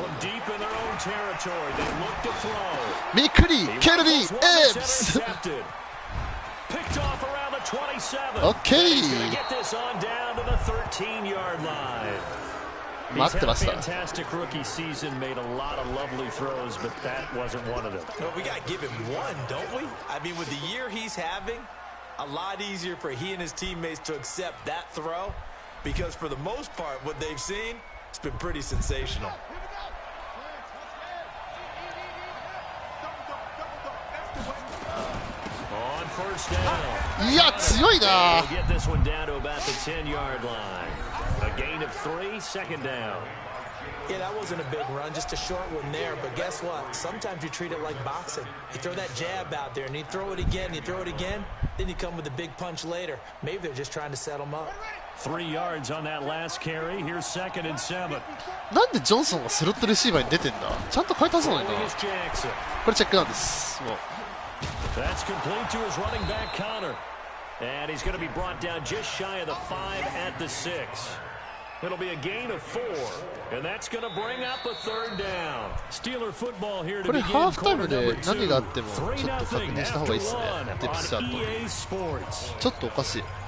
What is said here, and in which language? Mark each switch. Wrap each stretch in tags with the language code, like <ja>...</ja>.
<en>From deep in their own territory, they look to throw.</en> <ja>ミクリー、ケルリー、エーブス。</ja> <en>Picked off around the 27. Okay. Get this on down to the 13-yard line. He's had a fantastic rookie season, made a lot of lovely throws, but that wasn't one of them. No, we got to give him one, don't we? I mean, with the year he's having, a lot easier for he and his teammates to accept that throw because for the most part, what they've seen, it's been pretty sensational. First down.</en> <ja>いや強いな。</ja> <en>Get this one down to about the 10-yard line. A gain of 3, second down. Yeah, that wasn't a big run, just a short one there. But guess what? Sometimes you treat it like boxing. You throw that jab out there, and you throw it again, you throw it again, then you come with a big punch later. Maybe they're just trying to set them up. 3 yards on that last carry. Here's 2nd and 7.</en> <ja>なんでジョンソンがスロットレシーバーに出てんだ。ちゃんと変えたそうだな。これチェックなんです。もう。</ja> <en>That's complete to his running back Connor. And he's going to be brought down just shy of the 5 at the 6. It'll be a gain of 4. And that's going to bring up a 3rd down. Steeler football here to begin.</en> <ja>これハーフタイムで何があってもちょっと確認した方がいいですね。デプスチャート。ちょっとおかしい。</ja>